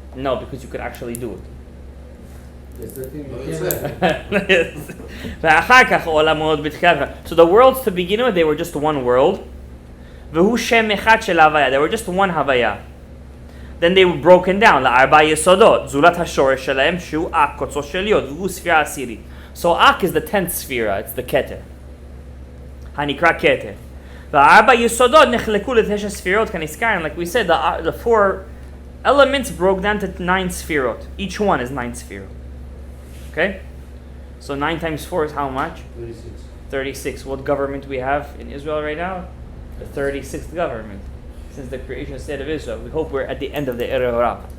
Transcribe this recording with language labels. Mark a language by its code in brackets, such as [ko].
[en] No, because you could actually do it. That's the thing. No, You it's can't like- Yes. [he] ואחר כך עולמות בתחילה. [en] So the worlds to begin with, they were just one world. [he] והוא שם אחד של הוויה. [en] They were just one הוויה. Then they were broken down [he] לארבע יסודות. זולת השורש שלהם שהוא אק, קוצו של יוד, והוא ספירה עשירית. [en] So Ak is the 10th sphere, it's the Keter. הנקרא Keter. [he] והארבע יסודות נחלקו לתשע ספירות כנזכרנו. [en] Like we said, the four elements broke down to 9 sphirot. Each one is 9 sphirot. Okay? So 9 times 4 is how much? 36. 36. What government we have in Israel right now? The 36th government. Since the creation of the state of Israel. We hope we're at the end of the Era Rab.